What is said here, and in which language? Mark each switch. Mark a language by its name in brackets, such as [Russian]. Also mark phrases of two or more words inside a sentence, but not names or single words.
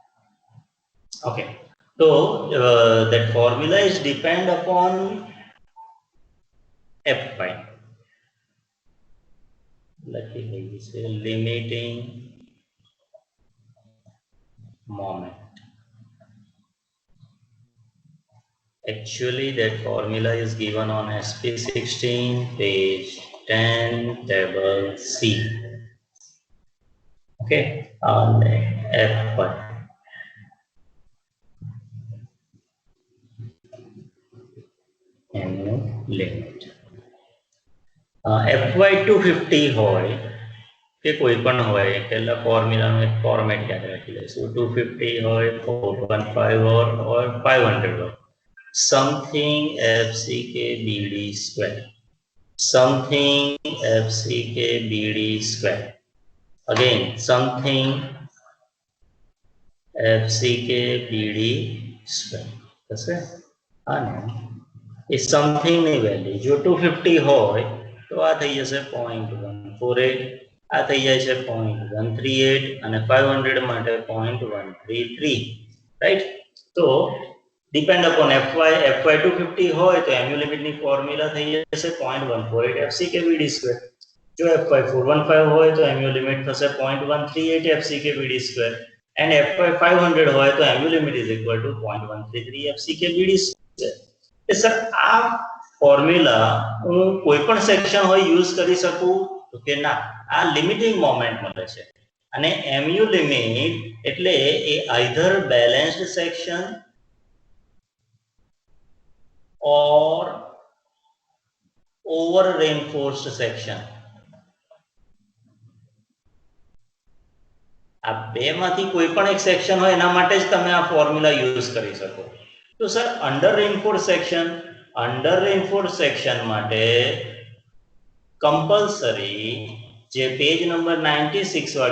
[English] Okay, so that formula is depend upon fy [Gujarati] લખી દઈએ છે [English] limiting moment. Actually, that formula is given on SP16, page 10, table C. Okay, and F1. [Gujarati] એનું લિમિટ FY 250 હોય કે કોઈ પણ હોય પહેલા ફોર્મ્યુલાનું એક ફોર્મેટ યાદ રાખી લઈશું 250 હોય 415 or 500 હોય [English] something FCK BD square something FCK BD square again something FCK BD square [Gujarati] થશે અને એ સમથિંગ ની વેલ્યુ જો 250 હોય તો આ થઈ જશે 0.148 આ થઈ જાય છે 0.138 અને 500 માટે 0.133 રાઈટ તો [English] depend upon fy [Gujarati] 250 હોય તો [English] mu limit [Gujarati] ની ફોર્મ્યુલા થઈ જશે 0.148 fck [English] bd square [Gujarati] જો fy 415 હોય તો [English] mu limit [Gujarati] થશે 0.138 [English] fck bd square and fy [Gujarati] 500 હોય તો [English] mu limit is equal to 0.133 fck bd square [Gujarati] સર આ ફોર્મ્યુલા હું કોઈ પણ સેક્શન હોય યુઝ કરી શકું તો કે ના આ [English] limiting moment [Gujarati] મળે છે અને [English] mu limit [Gujarati] એટલે એ [English] either balanced section or over reinforced section [Gujarati] આ બેમાંથી કોઈ પણ એક સેક્શન હોય એના માટે જ તમે આ ફોર્મ્યુલા યુઝ કરી શકો તો સર [English] under reinforce section [Gujarati] માટે કમ્પલસરી જે [English] page number [Gujarati] 96 વાળી